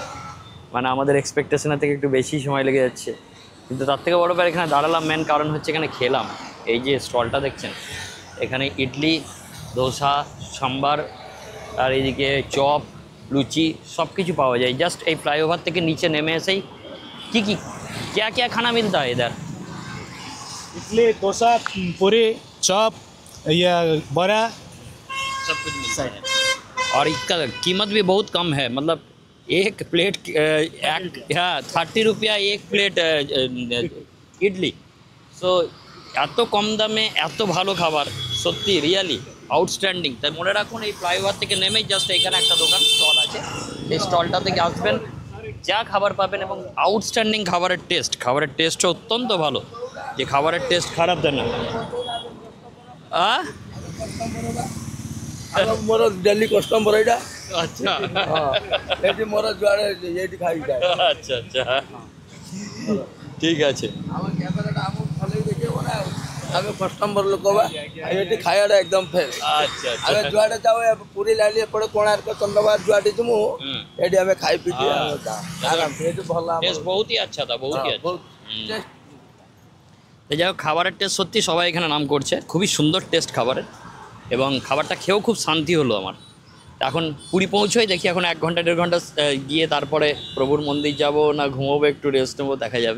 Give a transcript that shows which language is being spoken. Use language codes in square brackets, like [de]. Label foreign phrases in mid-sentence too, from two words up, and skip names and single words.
[bn] মানে আমাদের এক্সপেকটেশনের থেকে একটু বেশি সময় লেগে যাচ্ছে, কিন্তু তার থেকে বড় ব্যাপার এখানে দাঁড়ালাম মেন কারণ হচ্ছে এখানে খেলাম। এই যে স্টলটা দেখছেন, এখানে ইডলি, ধোসা, সাম্বার, আর এইদিকে চপ, লুচি সব কিছু পাওয়া যায়। জাস্ট এই ফ্লাইওভার থেকে নিচে নেমে এসেই কি [hi] क्या क्या खाना मिलता है इधर? इडली, डोसा, पूरी, चॉप, या बड़ा, सब कुछ मिलता है। और इसका कीमत भी बहुत कम है, मतलब एक प्लेट 30 रुपया एक प्लेट ইডলি। [bn] সো এত কম দামে এত ভালো খাবার, সত্যি [en] really outstanding. [bn] তাই মনে রাখুন, এই ফ্লাইওভার থেকে নেমেই জাস্ট এখানে একটা দোকান স্টল আছে, এই স্টলটা থেকে আসবেন, যা খাবার পাবেন এবং আউটস্ট্যান্ডিং খাবারের টেস্টটা অত্যন্ত ভালো, যে খাবারের টেস্ট খারাপ দেন না। [or] ମୋର ଡେଲି କଷ୍ଟମର ଏଇଟା। [bn] আচ্ছা [or] ଏଠି ମୋର ଯୁଆଡ଼େ ଏଇଠି ଖାଇଯାଏ। [bn] আচ্ছা আচ্ছা, ঠিক আছে। [or] ଆମ କ୍ୟାମେରାଟା ଆମକୁ ଭଲକି ଦେଖିବ ନା, ଆମେ କଷ୍ଟମର ଲୋକ ବା, ଆଉ ଏଠି ଖାଇବାଟା ଏକଦମ ଫ୍ରେଶ୍। [bn] আচ্ছা ଆଚ୍ଛା। [or] ଆମେ ଯୁଆଡ଼େ ଯାଉ ପୁରୀ ଲାଇନ୍ ଏପଟେ କୋଣାର୍କ ଚନ୍ଦ୍ରଭାଗା ଯୁଆଡ଼େ ଯିମୁ ଏଠି ଆମେ ଖାଇ ପିଇକି ଆରାମସେ, ଏଠି ଭଲ [hi] टेस्ट बहुतई अच्छा था, बहुतई अच्छा। [or] ବହୁତ [bn] যাই হোক, খাবারের টেস্ট সত্যি সবাই এখানে নাম করছে, খুবই সুন্দর টেস্ট খাবারের, এবং খাবারটা খেয়েও খুব শান্তি হলো আমার। এখন পুরী পৌঁছোই, দেখি এখন 1 ঘন্টা 1.5 ঘন্টা গিয়ে তারপরে প্রভুর মন্দির যাব না ঘুমোবো, একটু রেস্ট নেবো, দেখা যাবে।